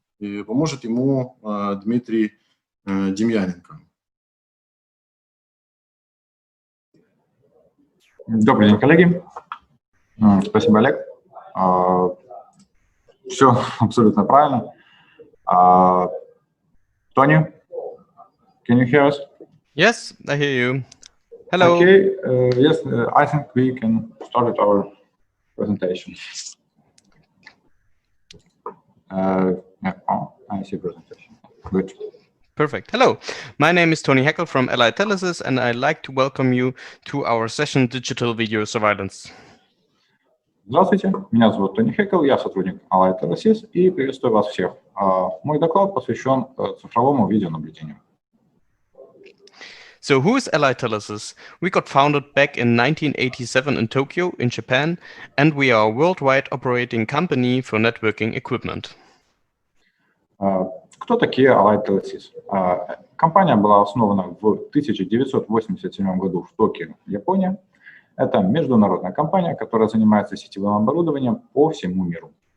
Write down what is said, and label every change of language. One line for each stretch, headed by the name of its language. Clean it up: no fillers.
Russian: И поможет ему Дмитрий Демьяненко. Добрый день, коллеги. Спасибо, Олег. Все абсолютно правильно.
English: Тони, can you hear us? Yes, I hear you. Hello. Okay, yes, I think we can start our presentation. I see presentation. Good. Perfect. Hello, my name is Toni Hackel from Telesis, and I'd like to welcome you to our session Digital Video Surveillance.
Russian: Здравствуйте, меня зовут Тони Хаккел, я сотрудник Telesis и приветствую вас всех. Мой доклад посвящен цифровому видеонаблюдению.
English: So who is Telesis? We got founded back in 1987 in Tokyo, in Japan, and we are a worldwide operating company for networking equipment.
Russian: Кто такие Telesis? Компания была основана в 1987 году в Токио, Япония. Это международная компания, которая занимается сетевым оборудованием по всему миру.